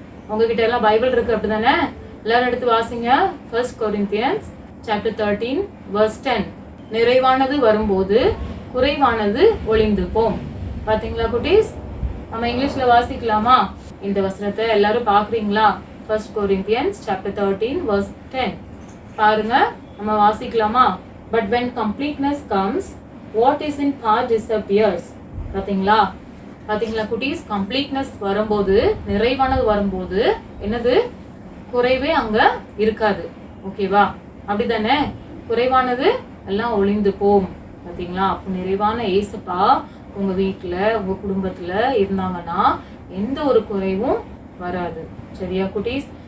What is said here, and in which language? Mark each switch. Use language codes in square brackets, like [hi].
[ta] உங்ககிட்ட எல்லாம் பைபிள் இருக்கு, அப்படிதானே? எல்லாரும் எடுத்து வாசிங்க. 1 Corinthians chapter 13 verse 10. நிறைவானது வரும்போது குறைவானது ஒளிந்து போம். பாத்தீங்களா குட்டீஸ்? நம்ம இங்கிலீஷ்ல வாசிக்கலாமா? இந்த வசனத்தை எல்லாரும் பாக்குறீங்களா? 1 Corinthians chapter 13 verse 10 பாருங்க, நம்ம வாசிக்கலாமா? [en] But when completeness comes, what is in part disappears. [ta] பாத்தீங்களா குட்டீஸ்? கம்ப்ளீட்னஸ் வரும்போது, நிறைவானது வரும்போது என்னது? குறைவே அங்க இருக்காது. ஓகேவா? அப்படிதானே? குறைவானது எல்லாம் ஒளிந்து போம். பாத்தீங்களா? அப்போ நிறைவான ஏசப்பா உங்க வீட்டுல உங்க குடும்பத்துல இருந்தாங்கன்னா எந்த ஒரு குறைவும் வராது. சரியா குட்டீஸ்?